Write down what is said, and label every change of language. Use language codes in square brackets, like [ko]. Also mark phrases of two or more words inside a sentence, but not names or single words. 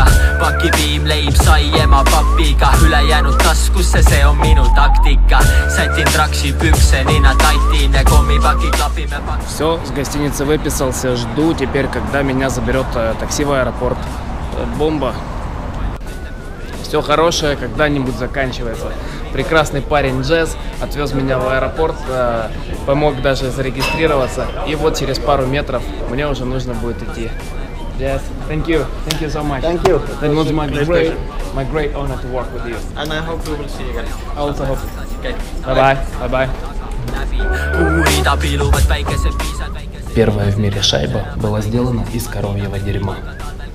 [et] Pakipiim, leib, sai ema papiga, ülejäänud taskusse, see on minu taktika. Sätin traksi, pükse, nina taitine, kommipaki, klapime pak-. [ru] Все, с гостиницы выписался, жду теперь, когда меня заберет такси в аэропорт. Бомба. Все хорошее когда-нибудь заканчивается. Прекрасный парень Джесс отвез меня в аэропорт, помог даже зарегистрироваться. И вот через пару метров мне уже нужно будет идти. [en] Yes, thank you so much. Thank you. That was my great honor to work with you. And I hope we will see you again. I also hope. Bye bye. [ru] Первая в мире шайба была сделана из коровьего дерьма.